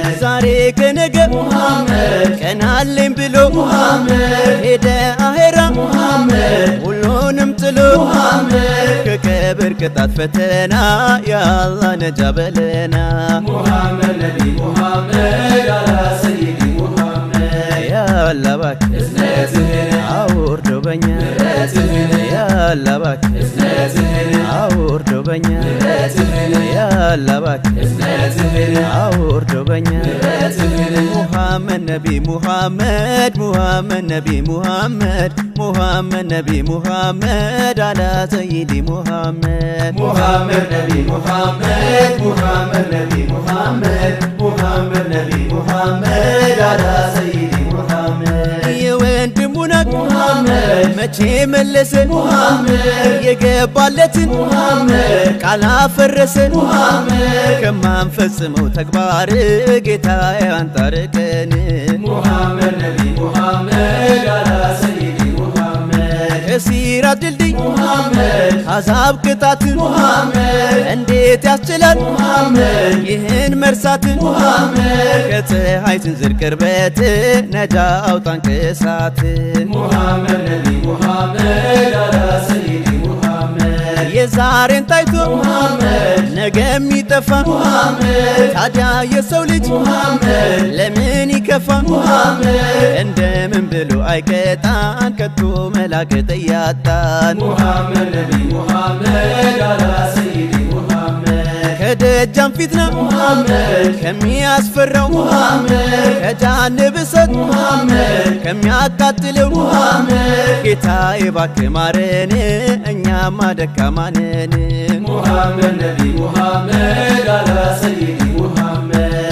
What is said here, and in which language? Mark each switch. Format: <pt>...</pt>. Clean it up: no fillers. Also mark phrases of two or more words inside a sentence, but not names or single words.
<am>ዛሬ ከነገ محمد ቀናለኝ ብሎ محمد ሄደ አሄራ محمد ሁሉንም ጥሎ محمد ከቀብር ቅጣት ፈተና ያአላህ ነጃ በለና</am> <ar>محمد نبي محمد على سيدي محمد</ar> <am>ያአላህ እባክህ እዝነትህን አውርደው በኛ እዝነትህን ያአላህ እባክህ እዝነትህን አውርደው በኛ እዝነትህን ያአላህ እባክህ እዝነትህን አውርደው በኛ እዝነትህን</am> <ar>محمد نبي محمد محمد نبي محمد محمد نبي محمد على سيدي محمد محمد نبي محمد محمد نبي محمد محمد نبي محمد على سيدي محمد</ar> <am>የወንድሙን ሐቅ محمد መቼ መለሰ محمد የገባለትን محمد ቃል አፈረሰ محمد ከማንፈጽመው ተግባር ጌታዬ አንተ አርቀን</am> <ar>محمد نبي محمد على سيدي محمد</ar> <am>ከሲራት ድልድይ محمد አዛብ ቅጣትን محمد እንዴት ያስችላል محمد ይህን መርሳትን محمد ከፀሐይ ስንዝር ቅርበት ነጃ አውጣን ከእሳት</am> <ar>محمد نبي محمد على سيدي محمد</ar> <am>የዛሬን ታይቶ محمد ነገ የሚጠፋ محمد ታዲያ የሰው ልጅ محمد ለምን ይከፋ محمد እንደምን ብሎ አይቀጣን ከቶ መላከት እያጣን</am> <ar>محمد نبي محمد على سيدي محمد</ar> <am>ከደጃም ፊትና محمد ከሚያስፈራው محمد ከጀሃነም እሳት محمد ከሚያቃጥለው محمد ጌታዬ እባክህ ማረን እኛማ ደካማ ነን።</am> <ar>محمد نبي محمد على سيدي محمد</ar>